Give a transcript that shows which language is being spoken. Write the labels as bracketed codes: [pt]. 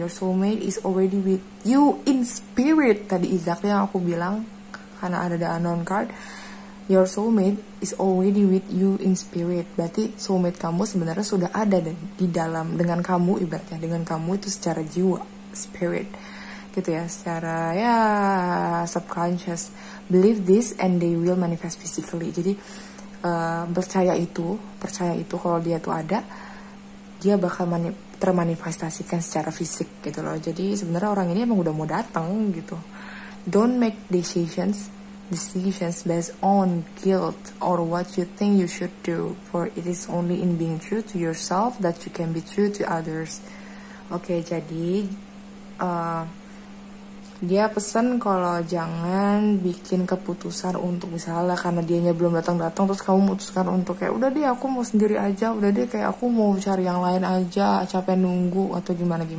[en] Your soulmate is already with you in spirit. [id] Tadi [en] exactly [id] yang aku bilang karena ada [en] the unknown card. Your soulmate is already with you in spirit. [id] Berarti soulmate kamu sebenarnya sudah ada di dalam dengan kamu, ibaratnya dengan kamu itu secara jiwa, spirit gitu ya, secara ya subconscious. [en] Believe this and they will manifest physically. [id] Jadi percaya itu kalau dia tuh ada, dia bakal termanifestasikan secara fisik gitu loh. Jadi sebenarnya orang ini emang udah mau datang gitu. [en] Don't make decisions based on guilt or what you think you should do, for it is only in being true to yourself that you can be true to others. [id] Oke, jadi dia pesan kalau jangan bikin keputusan untuk misalnya karena dianya belum datang terus kamu memutuskan untuk kayak udah deh aku mau sendiri aja, udah deh kayak aku mau cari yang lain aja, capek nunggu atau gimana.